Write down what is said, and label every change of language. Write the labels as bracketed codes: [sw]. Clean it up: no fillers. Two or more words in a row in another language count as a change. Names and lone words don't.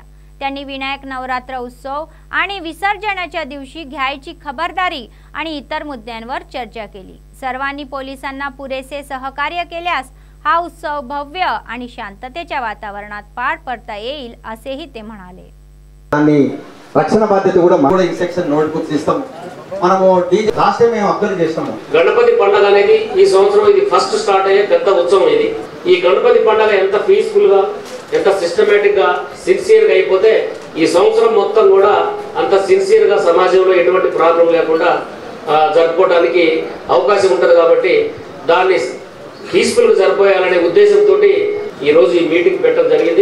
[mr] त्यांनी विनायक नवरात्र उत्सव आणि विसर्जनाच्या दिवशी घ्यायची खबरदारी आणि इतर मुद्द्यांवर चर्चा केली। सर्वांनी पोलिसांना पुरेसे सहकार्य केल्यास हा उत्सव भव्य आणि शांततेच्या वातावरणात पार पडता येईल असेही ते म्हणाले। [te] రక్షణ బాధ్యత కూడా మనం ఈ [en] section notebooks [te] ఇస్తాం। మనము [en] last time [te] మేము అబ్జర్వ్ చేస్తాము గణపతి పండుగ అనేది ఈ సంవత్సరం ఇది ఫస్ట్ స్టార్ట్ అయ్యే పెద్ద ఉత్సవం ఇది। ఈ గణపతి పండుగ ఎంత పీస్ఫుల్ గా ఎంత సిస్టమేటిక్ గా సిన్సియర్ గా అయిపోతే ఈ సంవత్సరం మొత్తం కూడా అంత సిన్సియర్ గా సమాజంలో ఎటువంటి ప్రాబ్లం లేకుండా జరుపుకోవడానికి అవకాశం ఉంటుంది కాబట్టి దాన్ని పీస్ఫుల్ గా జరుపుకోవాలనే ఉద్దేశంతో ఈ రోజు ఈ మీటింగ్ పెట్టడం జరిగింది।